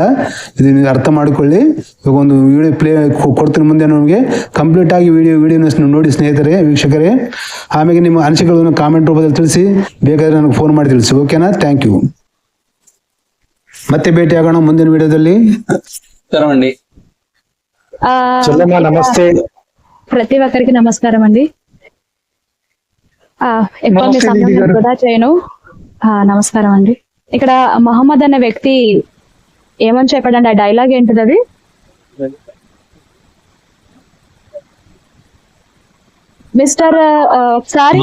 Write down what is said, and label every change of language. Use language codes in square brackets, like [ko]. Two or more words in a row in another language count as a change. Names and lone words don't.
[kn] ಇದು ನೀವು ಅರ್ಥ ಮಾಡಿಕೊಳ್ಳಿ. ಇವಾಗ ಒಂದು [en] video play [kn] ಕೊಡ್ತೀನಿ ಮುಂದೆ ನಮಗೆ. ಕಂಪ್ಲೀಟ್ ಆಗಿ ವಿಡಿಯೋನ ನೋಡಿ ಸ್ನೇಹಿತರೆ, ವೀಕ್ಷಕರೇ. ಆಮೇಲೆ ನಿಮ್ಮ ಅನಿಸಿಕೆಗಳನ್ನು ಕಾಮೆಂಟ್ ರೂಪದಲ್ಲಿ ತಿಳಿಸಿ, ಬೇಕಾದ್ರೆ ನನಗೆ ಫೋನ್ ಮಾಡಿ ತಿಳಿಸಿ, ಓಕೆನಾ? [en] thank you. [kn] ಮತ್ತೆ ಭೇಟಿ ಆಗೋಣ ಮುಂದಿನ ವಿಡಿಯೋದಲ್ಲಿ. [te] నమస్తే. ప్రతి ఒక్కరికి నమస్కారం అండి. ఎక్కువ మీ సమయం వృధా చేయను. నమస్కారం అండి. ఇక్కడ మొహమ్మద్ అనే వ్యక్తి ఏమని చెప్పాడండి? ఆ డైలాగ్ ఏంటిది అది? మిస్టర్ ఒకసారి